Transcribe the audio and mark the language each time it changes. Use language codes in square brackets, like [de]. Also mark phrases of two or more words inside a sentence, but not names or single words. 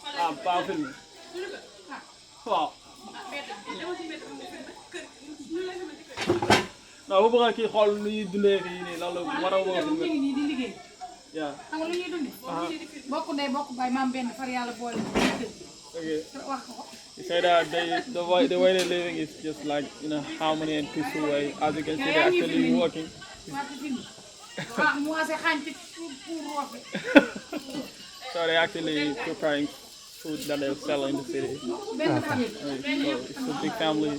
[fr] ah pas filmé. waaw. [wo] non bu bëgg kii xool nu ñuy dundee fii nii loolu war a bëgg a ñu filmé. ngi nii di liggéey. [en] Yeah. [wo] Xam nga lu ñuy dundee. Bokk ndey bokk baay maam benn far yàlla boole ñu jël. [en] Okay. [wo] Wax ko. [en] You say that the way they're living is just like in a harmony and peaceful way. As you can see, they're actually working. So they're actually preparing food that they'll sell in the city. So it's a big family.